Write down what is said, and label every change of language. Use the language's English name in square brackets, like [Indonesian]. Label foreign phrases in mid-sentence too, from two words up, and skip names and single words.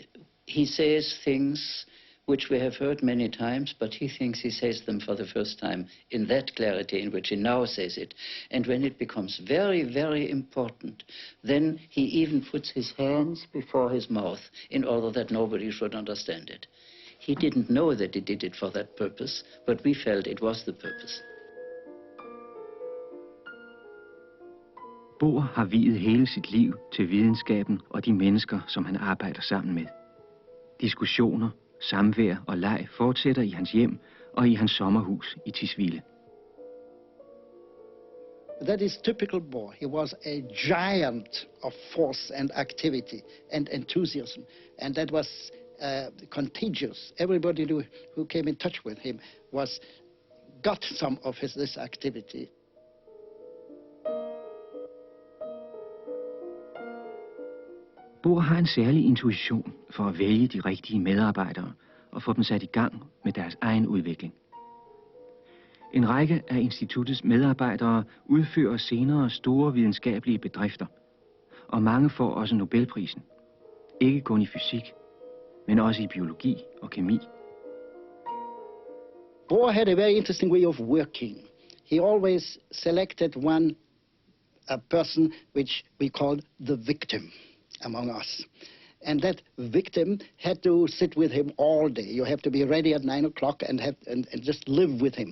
[English] And he says things which we have heard many times, but he thinks he says them for the first time in that clarity in which he now says it. And when it becomes very, very important, then he even puts his hands before his mouth in order that nobody should understand it. He didn't know that he did it for that purpose, but we felt it was the purpose. [Danish] Bohr har viet hele sit liv til videnskaben og de mennesker, som han arbejder sammen med. Diskussioner, samvær og leg fortsætter i hans hjem og i hans sommerhus i Tisvilde. [English] That is typical Bohr. He was a giant of force and activity and enthusiasm, and that was contagious. Everybody who came in touch with him got some of this activity. [Danish] Bohr har en særlig intuition for at vælge de rigtige medarbejdere og få dem sat i gang med deres egen udvikling. En række af instituttets medarbejdere udfører senere store videnskabelige bedrifter, og mange får også Nobelprisen. Ikke kun i fysik, men også i biologi og kemi. [English] Bohr had a very interesting way of working. He always selected a person which we called the victim among us. And that victim had to sit with him all day. You have to be ready at 9 o'clock and just live with him.